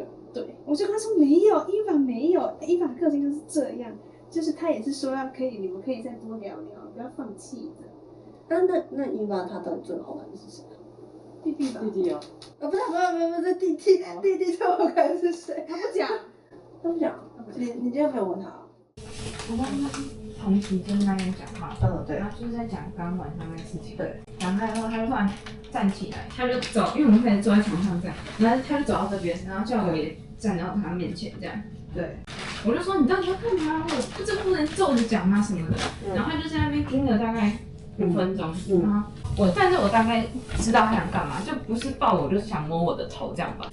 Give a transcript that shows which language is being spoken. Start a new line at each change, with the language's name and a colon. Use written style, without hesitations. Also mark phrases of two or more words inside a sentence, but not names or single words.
Chinese: 對，我就跟他說没有，伊瑪沒有，伊瑪的個性就是這樣，就是他也是說你們可以再多聊聊，不要放棄的。那伊瑪他到底最好玩的是誰？弟弟吧。弟弟啊。不是弟弟，弟弟最好看的是誰？他不講。他不講。你今天沒有問他？我跟他同期跟那邊講話。對。然後就是在講剛剛晚上那個事情。对。然後他就突然站起來，他就走，因為我們開始坐在床上這樣，然後他就走到這邊，然後叫我也站到他面前這樣。對。我就說你到底要幹嘛？這不能皺着講嗎什麼的？然後他就在那邊盯了大概5分鐘，然後但是我大概知道他想幹嘛，就不是抱我，就是想摸我的頭這樣吧。